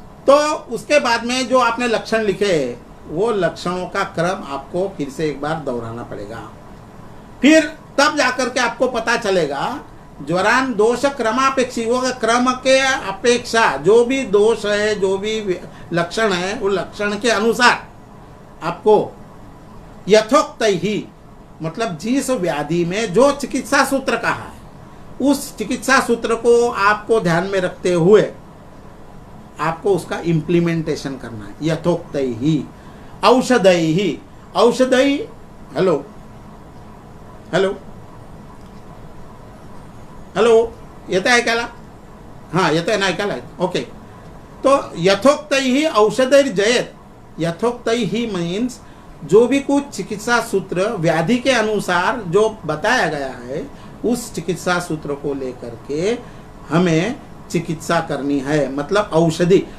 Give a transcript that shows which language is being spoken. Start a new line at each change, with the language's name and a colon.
Hindi: तो उसके बाद में जो आपने लक्षण लिखे वो लक्षणों का क्रम आपको फिर से एक बार दोहराना पड़ेगा, फिर तब जाकर के आपको पता चलेगा ज्वरान दोष क्रमापेक्षी, वो क्रम के अपेक्षा जो भी दोष है, जो भी लक्षण है, वो लक्षण के अनुसार आपको यथोक्त ही, मतलब जिस व्याधि में जो चिकित्सा सूत्र कहा है उस चिकित्सा सूत्र को आपको ध्यान में रखते हुए आपको उसका इम्प्लीमेंटेशन करना है।
Sanskrit: यथोक्त ही औषधई ही, औषधई,
Marathi: हेलो हेलो हेलो येत आहे ऐकायला? हां येत आहे ना ऐकायला? ओके।
Hindi: तो यथोक्त ही औषधैर्जयत, यथोक्त ही मीन्स जो भी कुछ चिकित्सा सूत्र व्याधि के अनुसार जो बताया गया है उस चिकित्सा सूत्र को लेकर के हमें चिकित्सा करनी है, मतलब औषधि।